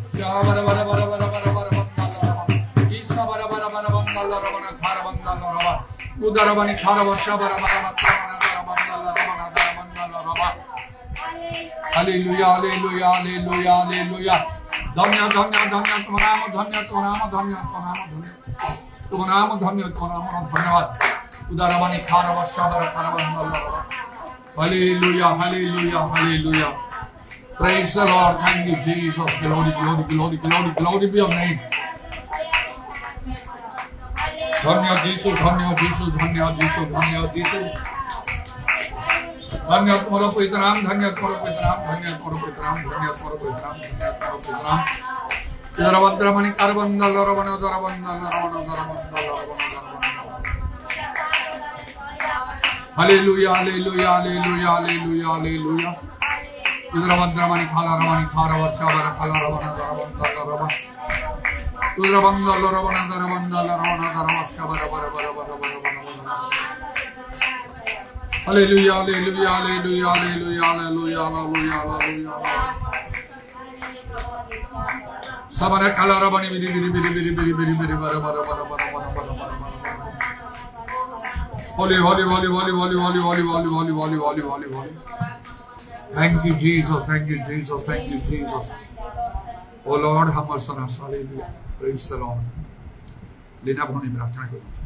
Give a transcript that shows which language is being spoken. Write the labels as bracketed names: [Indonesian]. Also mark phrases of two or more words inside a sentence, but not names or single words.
[English] bara bara bara bara bara bara bandalla raba. Isa bara bara bara bandalla raba na khara bandalla raba. Udara bani khara vasha bara bara bandalla raba. Hallelujah, hallelujah, hallelujah, hallelujah. [Hindi] धन्य धन्य धन्य तुम्हारा नाम धन्य तुम्हारा नाम धन्य तुम्हारा नाम धन्य तुम्हारा नाम धन्य तुम्हारा नाम धन्यवाद उदारवानी खारा वशाबर खाराबंदल [English] Hallelujah hallelujah hallelujah praise the Lord thank you Jesus glory glory glory glory glory be your name [Hindi] धन्य यीशु धन्य यीशु धन्य यीशु धन्य यीशु धन्य तुम्हारा पवित्र नाम धन्य तुम्हारा पवित्र नाम धन्य तुम्हारा पवित्र नाम धन्य तुम्हारा पवित्र नाम धन्य तुम्हारा पवित्र नाम इधरवंतरमणि कारबंदल रवण दरबंदल रवण दरबंदल [English] Hallelujah hallelujah hallelujah hallelujah hallelujah इधरवंतरमणि खाला रवणि खारा वर्षा वर खाला रवण दरबंदल रवण इधरबंदल रवण दरबंदल रवण दरवर्षा वर वर वर वर वर Hallelujah, hallelujah, hallelujah, hallelujah, hallelujah, hallelujah, hallelujah. Sabara kalara bani biri biri biri biri biri biri biri bara bara bara bara bara bara bara. Holy, holy, holy, holy, holy, holy, holy, holy, holy, holy, holy, holy, holy. Thank you, Jesus. Thank you, Jesus. Thank you, Jesus. Oh Lord, have mercy on us. Hallelujah. Praise the Lord. Lina bhani [Hindi] प्रार्थना करो.